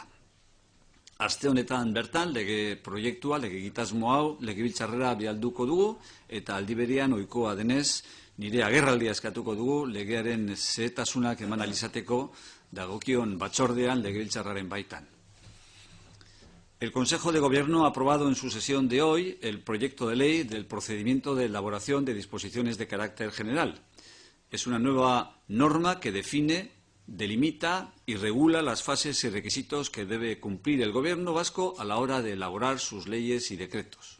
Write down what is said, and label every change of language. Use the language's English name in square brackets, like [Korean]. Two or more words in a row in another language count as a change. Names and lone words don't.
[Basque] Aste honetan bertan, lege proiektua, lege egitasmo hau, legebiltzarrera bialduko dugu, eta aldi berean ohikoa denez, nire agerraldia eskatuko dugu, legearen zehetasunak eman alizateko, dagokion batzordean legebiltzarraren baitan. [Spanish] El Consejo de Gobierno ha aprobado en su sesión de hoy el proyecto de ley del procedimiento de elaboración de disposiciones de carácter general. Es una nueva norma que define, delimita y regula las fases y requisitos que debe cumplir el Gobierno vasco a la hora de elaborar sus leyes y decretos.